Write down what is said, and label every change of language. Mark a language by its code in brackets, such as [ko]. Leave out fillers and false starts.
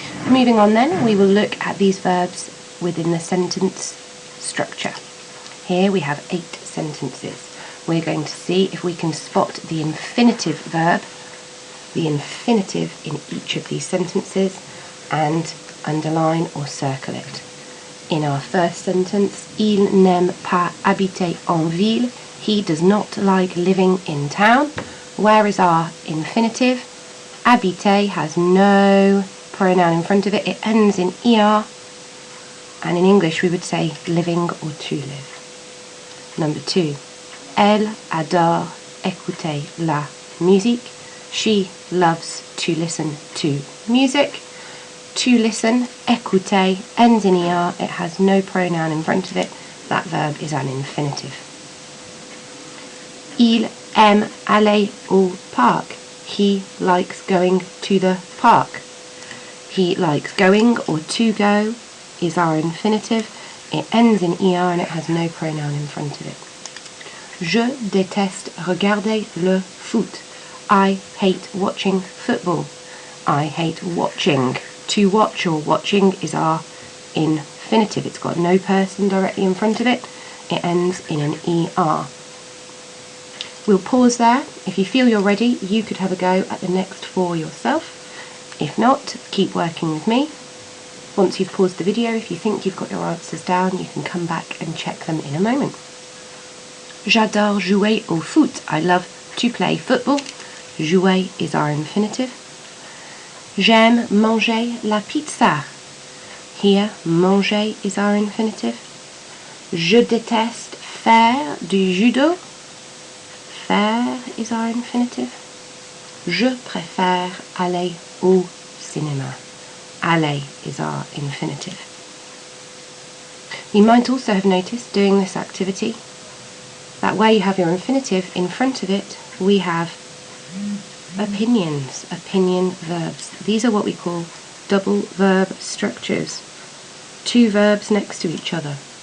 [en] Moving on then, we will look at these verbs within the sentence structure. Here we have 8 sentences. We're going to see if we can spot the infinitive verb, the infinitive in each of these sentences, and underline or circle it. In our first sentence, [fr] il n'aime pas habiter en ville. [en] He does not like living in town. Where is our infinitive? Habiter has no pronoun in front of it. It ends in er, and in English we would say living or to live. Number 2. [fr] Elle adore écouter la musique. [en] She loves to listen to music. To listen, écouter, ends in er. It has no pronoun in front of it. That verb is an infinitive. [fr] Il aime aller au parc. [en] He likes going to the park. He likes going or to go is our infinitive. It ends in er and it has no pronoun in front of it. [fr] Je déteste regarder le foot. [en] I hate watching football. I hate watching. To watch or watching is our infinitive. It's got no person directly in front of it. It ends in an er. We'll pause there. If you feel you're ready, you could have a go at the next 4 yourself. If not, keep working with me. Once you've paused the video, if you think you've got your answers down, you can come back and check them in a moment. [fr] J'adore jouer au foot. [en] I love to play football. Jouer is our infinitive. [fr] J'aime manger la pizza. [en] Here, manger is our infinitive. [fr] Je déteste faire du judo. [en] Faire is our infinitive. [fr] Je préfère aller au cinéma. [en] Aller is our infinitive. You might also have noticed doing this activity that where you have your infinitive in front of it, we have opinions, opinion verbs. These are what we call double verb structures. Two verbs next to each other.